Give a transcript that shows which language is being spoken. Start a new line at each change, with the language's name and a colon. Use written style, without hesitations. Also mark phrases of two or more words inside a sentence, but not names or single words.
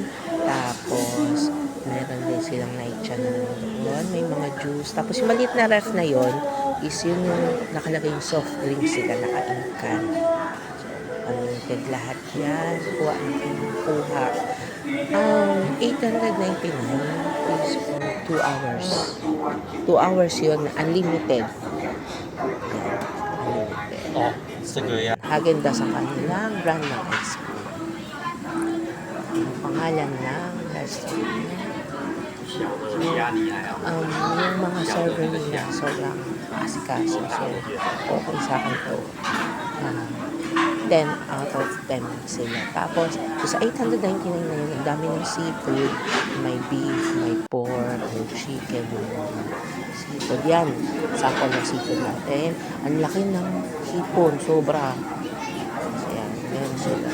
Filipino: Tapos, meron din silang naicha na doon. May mga juice. Tapos, yung maliit na ref na yon is yun yung nakalagay yung
English: soft drinks
Filipino: sila naka-inkan. Unlimited lahat yan. Kuha natin kuha.
English: 899 is for 2 hours. 2 hours
Filipino: yun, unlimited. Yan, unlimited.
Chinese: Oh, 这个呀，
Filipino: Häagen-Dazs sa kanilang brand ng ice cream. Ang pangalan ng restaurant. Yung mga server nila, sobrang asikaso. So, okay sa akin to.
English: 10 out of 10
Filipino: sila. Tapos, sa 899 na yun, ang dami ng seafood. May beef, may pork, may chicken, may mga seafood. Yan, sample ng seafood natin. Ang laki ng hipon, sobra. So, yan, meron sila.